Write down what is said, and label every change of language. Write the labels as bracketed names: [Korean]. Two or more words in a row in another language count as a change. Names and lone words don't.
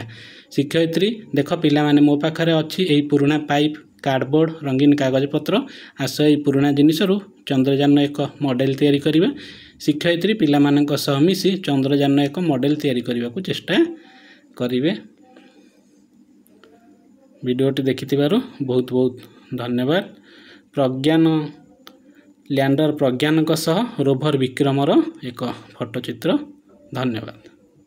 [Odia] ଶିକ୍ଷୟିତ୍ରୀ ଦେଖ ପିଲାମାନେ ମୋ ପାଖରେ ଅଛି ଏହି ପୁରୁଣା ପାଇପ୍, କାର୍ଡ଼ବୋର୍ଡ଼, ରଙ୍ଗୀନ କାଗଜପତ୍ର। ଆସ ଏହି ପୁରୁଣା ଜିନିଷରୁ ଚନ୍ଦ୍ରଯାନ ଏକ ମଡ଼େଲ ତିଆରି କରିବା। ଶିକ୍ଷୟିତ୍ରୀ ପିଲାମାନଙ୍କ ସହ ମିଶି ଚନ୍ଦ୍ରଯାନ ଏକ ମଡ଼େଲ ତିଆରି କରିବାକୁ ଚେଷ୍ଟା କରିବେ। ଭିଡ଼ିଓଟି ଦେଖିଥିବାରୁ ବହୁତ ବହୁତ ଧନ୍ୟବାଦ। ପ୍ରଜ୍ଞାନ ଲ୍ୟାଣ୍ଡର ପ୍ରଜ୍ଞାନ ସହ ରୋଭର ବିକ୍ରମର ଏକ ଫଟୋଚିତ୍ର। धन्यवाद।